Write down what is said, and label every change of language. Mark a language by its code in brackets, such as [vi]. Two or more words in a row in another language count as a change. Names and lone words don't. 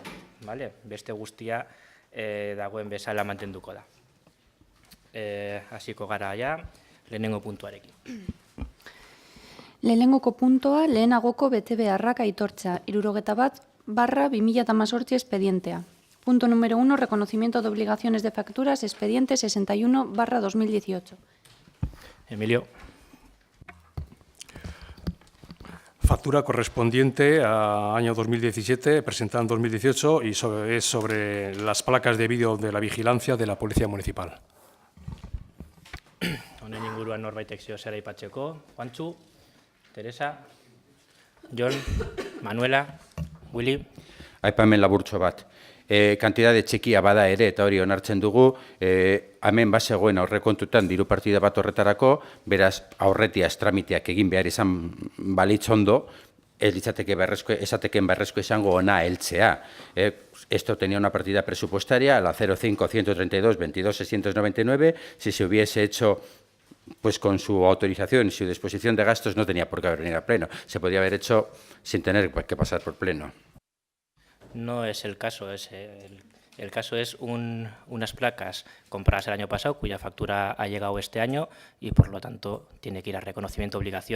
[eu] Beste guztia dagoen bezala mantenduko da. Hasiko gara ja, lehenengo puntuarekin. Lehenengoko puntoa lehenagoko betebeharrak aitortza, 71/2018 expedientea. [es] Punto número 1, reconocimiento de obligaciones de facturas, expediente 61/2018. Emilio. Factura correspondiente a año 2017, presentada en 2018 y es sobre las placas de vídeo de la vigilancia de la Policía Municipal. [eu] Honen inguruan norbaitek zeo zera aipatzeko. Juantzu, Teresa, Jon, Manuela, Willy. Aipamen laburtxo bat. Kantidade txikia bada ere, eta hori onartzen dugu, hemen bazegoen aurrekontutan diru partida bat horretarako, beraz aurretiaz tramiteak egin behar izan balitz ondo, esateken beharrezko izango ona heltzea. [es] Esto tenía una partida presupuestaria, la 05-132-22-699, si se hubiese hecho pues con su autorización y su disposición de gastos no tenía por qué haber venido a pleno. Se podía haber hecho sin tener que pasar por pleno. No es el caso, el caso es unas placas compradas el año pasado cuya factura ha llegado este año y por lo tanto tiene que ir a reconocimiento de obligaciones.